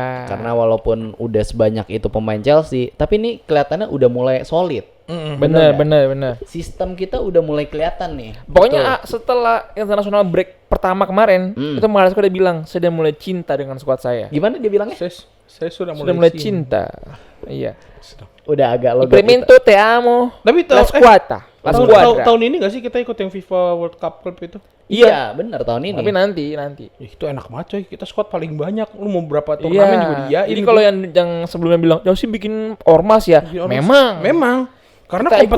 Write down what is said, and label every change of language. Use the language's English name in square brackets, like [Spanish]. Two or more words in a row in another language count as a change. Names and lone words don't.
[Indonesian] Karena walaupun udah sebanyak itu pemain Chelsea, tapi ini kelihatannya udah mulai solid. Bener. Sistem kita udah mulai kelihatan nih. Pokoknya setelah [English] international break [Indonesian] pertama kemarin itu Maresca udah bilang saya udah mulai cinta dengan squad saya. Gimana dia bilangnya? Saya sudah Sudah mulai cinta. Iya. Udah agak logo [Spanish] Implemento te amo. [Indonesian] Tapi [Italian] La squadra. La squadra. [Indonesian] tahun ini gak sih kita ikut yang FIFA World Cup Club itu? Iya, benar tahun ini. Tapi nanti. Ya, itu enak banget coy. Kita squad paling banyak. Lu mau berapa turnamen juga dia. Jadi kalau yang sebelumnya bilang, "Chelsea bikin ormas ya." Memang. Karena Kita ikut kompetisinya